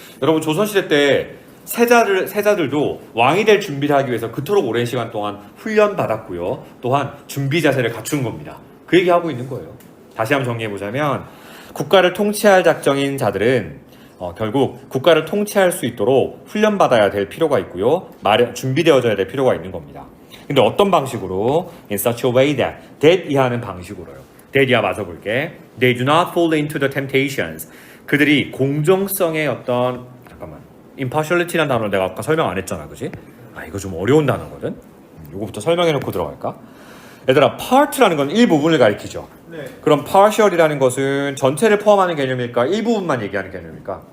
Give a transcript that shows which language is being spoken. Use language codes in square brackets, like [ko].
[ko] 여러분 조선시대 때 세자들도 왕이 될 준비를 하기 위해서 그토록 오랜 시간 동안 훈련받았고요. 또한 준비 자세를 갖춘 겁니다. 그 얘기하고 있는 거예요. 다시 한번 정리해보자면 국가를 통치할 작정인 자들은 결국 국가를 통치할 수 있도록 훈련받아야 될 필요가 있고요. 준비되어져야 될 필요가 있는 겁니다. 근데 어떤 방식으로? [en] In such a way that [ko] 이하는 방식으로요. that 이하 맞아 볼게. [en] They do not fall into the temptations. [ko] 그들이 공정성의 어떤 impartiality라는 단어를 내가 아까 설명 안 했잖아, 그지? 이거 좀 어려운 단어거든. 이거부터 설명해놓고 들어갈까? 얘들아, part라는 건 일부분을 가리키죠. 네. 그럼 partial이라는 것은 전체를 포함하는 개념일까? 일부분만 얘기하는 개념일까?